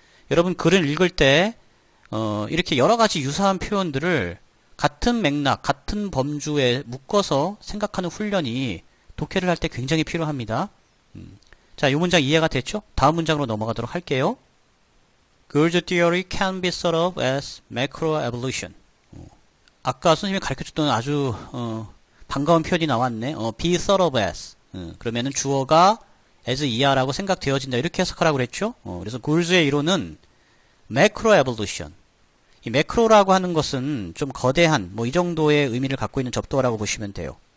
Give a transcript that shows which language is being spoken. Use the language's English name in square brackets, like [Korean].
[Korean] 여러분 글을 읽을 때 이렇게 여러 가지 유사한 표현들을 같은 맥락, 같은 범주에 묶어서 생각하는 훈련이 독해를 할 때 굉장히 필요합니다. 자, 이 문장 이해가 됐죠? 다음 문장으로 넘어가도록 할게요. [English] Gould's theory can be thought of as macroevolution. [Korean] 아까 선생님이 가르쳐줬던 아주 반가운 표현이 나왔네. [English] be thought of as. [Korean] 그러면은 주어가 as 이하라고 생각되어진다. 이렇게 해석하라고 그랬죠? 그래서 Gould's 이론은 macroevolution. 이 매크로라고 하는 것은 좀 거대한 뭐 이 정도의 의미를 갖고 있는 접두어라고 보시면 돼요.